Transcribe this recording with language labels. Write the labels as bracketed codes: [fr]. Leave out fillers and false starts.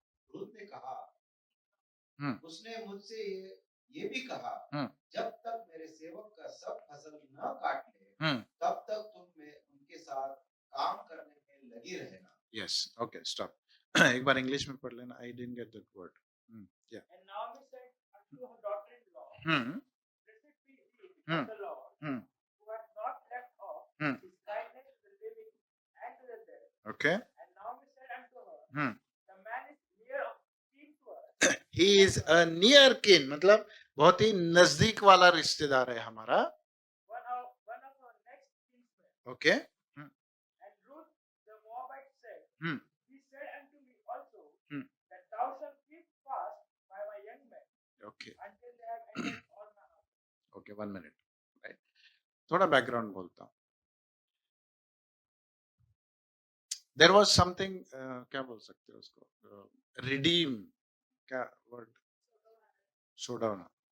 [hi] रुत ने कहा, उसने मुझसे ये भी कहा, जब तक मेरे सेवक का सब फसल न काट ले, तब तक तुम में उनके साथ काम करने में लगी रहना. [en] Yes. Okay. Stop. [hi] एक बार इंग्लिश में पढ़ लेना. [en] I didn't get that word. Yeah. And Naomi said unto her daughter-in-law, blessed be he of the Lord, who has not left off his kindness to the living and to the dead. Okay. And Naomi said unto her, the man is near of kin to us. He is a near kin, [hi] मतलब बहुत ही नजदीक वाला रिश्तेदार है हमारा. [en] One of our next kinsmen. Okay. And Ruth the Moabite said, he said unto me also, that thou shalt keep fast by my young men. Okay. Until they have entered all my house. Okay, 1 minute. Right. [hi] थोड़ा background बोलता हूँ. [en] There was something, [hi] क्या बोल सकते हो उसको, redeem, क्या word, सोडाना.